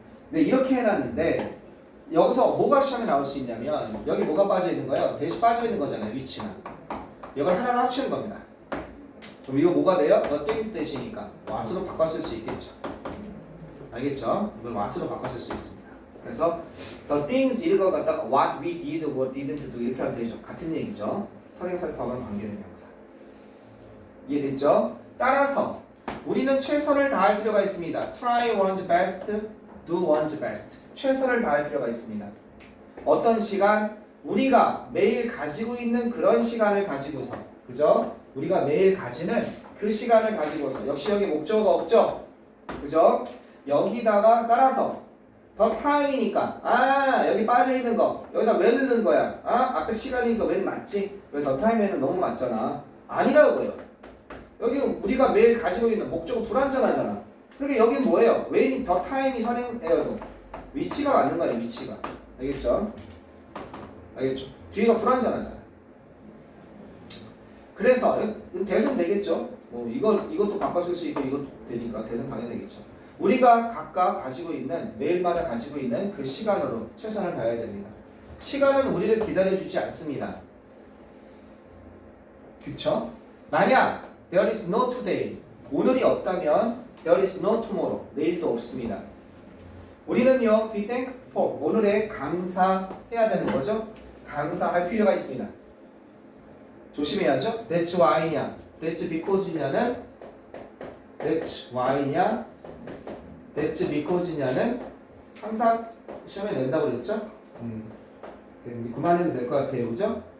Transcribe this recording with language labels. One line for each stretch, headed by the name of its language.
Korean: 근데 이렇게 해놨는데 여기서 뭐가 시험에 나올 수 있냐면 여기 뭐가 빠져 있는 거예요? 대시 빠져 있는 거잖아요. 위치나. 이걸 하나로 합치는 겁니다. 그럼 이거 뭐가 돼요?
English: the things
Korean: 대시니까 what으로 바꿨을 수 있겠죠. 알겠죠? 이걸 what으로 바꿨을 수 있습니다. 그래서
English: the things
Korean: 이거 갖다가
English: what we did, what didn't do
Korean: 이렇게 하면 되죠. 같은 얘기죠. 선행사역하고는 관계된 명사. 이해됐죠? 따라서 우리는 최선을 다할 필요가 있습니다.
English: try one's best, do one's best.
Korean: 최선을 다할 필요가 있습니다. 어떤 시간? 우리가 매일 가지고 있는 그런 시간을 가지고서, 그죠? 우리가 매일 가지는 그 시간을 가지고서 역시 여기 목적어가 없죠? 그죠? 여기다가 따라서 더 타임이니까 여기 빠져있는 거 여기다 왜 넣는 거야? 앞에 시간이니까 왜 맞지? 왜 더 타임에는 너무 맞잖아. 아니라고요. 여기 우리가 매일 가지고 있는 목적어 불완전하잖아. 그러니까 여긴 뭐예요? 왜 더 타임이 선행해요? 위치가 맞는 거예요. 위치가. 알겠죠? 알겠죠? 뒤가 불완전하잖아. 그래서 대선 되겠죠? 이것도 바꿔쓸 수 있고 이것도 되니까 대선 당연히 되겠죠. 우리가 각각 가지고 있는 매일마다 가지고 있는 그 시간으로 최선을 다해야 됩니다. 시간은 우리를 기다려주지 않습니다. 그쵸? 만약
English: there is no today
Korean: 오늘이 없다면
English: there is no tomorrow
Korean: 내일도 없습니다. 우리는요
English: be thankful
Korean: 오늘에 감사해야 되는 거죠. 감사할 필요가 있습니다. 조심해야죠.
English: That's why
Korean: 냐
English: That's because
Korean: 냐는 That's why냐 That's because냐는 항상 시험에 낸다고 그랬죠? 그만해도 될 것 같아요. 그죠?